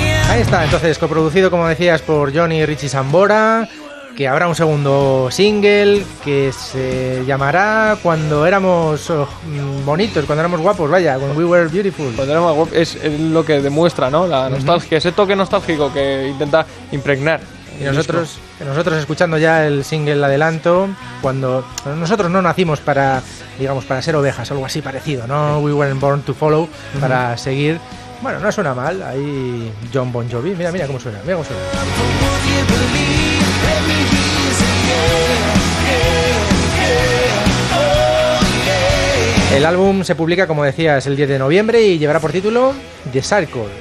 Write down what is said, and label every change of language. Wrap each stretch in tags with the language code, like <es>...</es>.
<es>Ahí está, entonces, coproducido, como decías, por John y Richie Sambora, que habrá un segundo single que se llamará Cuando Éramos Bonitos, Cuando Éramos Guapos, vaya, When We Were Beautiful. Cuando Éramos Guapos es lo que demuestra, ¿no? La nostalgia, uh-huh. Ese toque nostálgico que intenta impregnar Y nosotros, escuchando ya el single El Adelanto, cuando nosotros no nacimos para, digamos, para ser ovejas, algo así parecido, ¿no?</es> <en>We weren't born to follow,</en> <es>para seguir. Bueno, no suena mal, ahí John Bon Jovi, mira cómo suena, El álbum se publica, como decías, el 10 de noviembre y llevará por título The Cycle.</es>